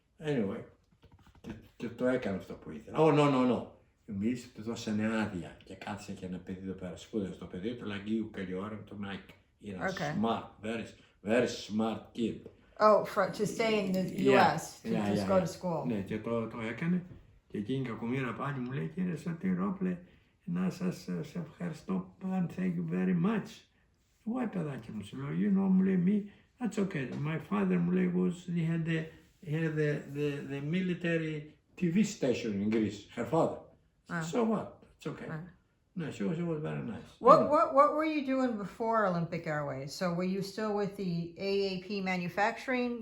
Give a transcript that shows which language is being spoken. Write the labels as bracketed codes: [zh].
[el] Anyway, το έκανε αυτό που ήθελα. [en] Oh, no. [el] Εμείς του δώσανε άδεια και κάθισε και ένα παιδί εδώ πέρα, σπούδασε το παιδί του Λαγίου Καλλιόρου, το Nike. [en] Είναι smart, very smart kid. Oh, to stay in the U.S. to just go to school. [el] Ναι, και το έκανε και εκείνη η κακομοίρα πάλι μου λέει, κύριε Σωτηρόπουλε, να σας ευχαριστώ, [en] thank you very much. Why, [el] παιδάκι μου, σου λέω, [en] you know, [el] μου λέει, [en] me, that's okay. My father, μου λέει, he had the military TV station in Greece, her father. So what? It's okay. No, she was very nice. What were you doing before Olympic Airways? So were you still with the AAP manufacturing?